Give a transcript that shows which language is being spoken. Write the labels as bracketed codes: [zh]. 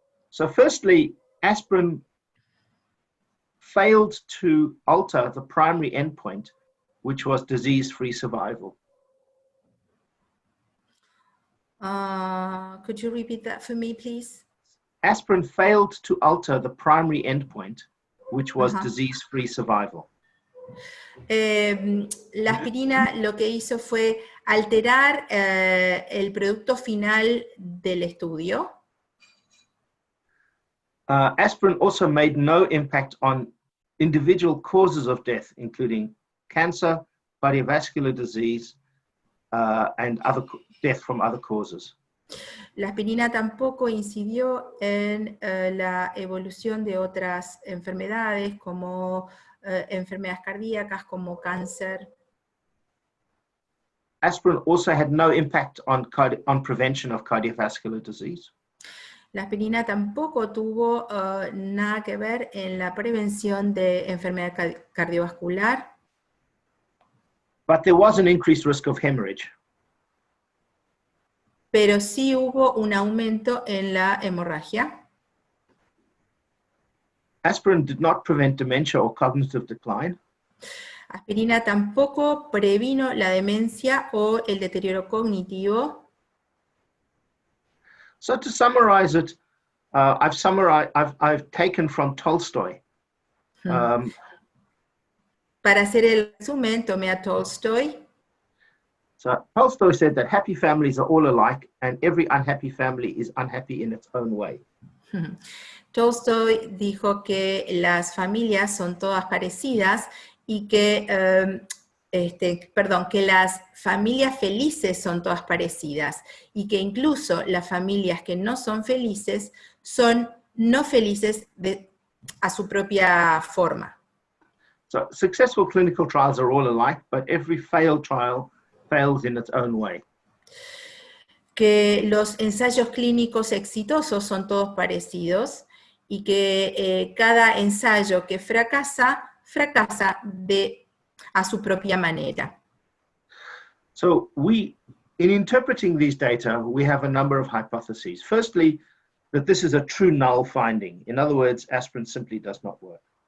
[en] So firstly, aspirin failed to alter the primary endpoint, which was disease-free survival. Could you repeat that for me, please? Aspirin failed to alter the primary endpoint, which was disease-free survival. [es] La aspirina lo que hizo fue alterar el producto final del estudio. [en] Aspirin also made no impact on individual causes of death, including cancer, cardiovascular disease, and death from other causes. [es] La aspirina tampoco incidió en la evolución de otras enfermedades como enfermedades cardíacas, como cáncer. [en] Aspirin also had no impact on prevention of cardiovascular disease. [es] La aspirina tampoco tuvo nada que ver en la prevención de enfermedad cardiovascular. [en] But there was an increased risk of hemorrhage. [es] Pero sí hubo un aumento en la hemorragia. [en] Aspirin did not prevent dementia or cognitive decline. [es] Aspirina tampoco previno la demencia o el deterioro cognitivo. [en] So to summarize it, I've taken from Tolstoy. [es] Para hacer el resumen, tomé a Tolstoy. [en] So Tolstoy said that happy families are all alike, and every unhappy family is unhappy in its own way. [es] Tolstoy dijo que las familias son todas parecidas y que, que las familias felices son todas parecidas y que incluso las familias que no son felices son no felices a su propia forma. [en] So successful clinical trials are all alike, but every failed trial fails in its own way. [es] Que los ensayos clínicos exitosos son todos parecidos y que cada ensayo que fracasa, fracasa a su propia manera. [en] So in interpreting these data, we have a number of hypotheses. Firstly, that this is a true null finding. In other words, aspirin simply does not work.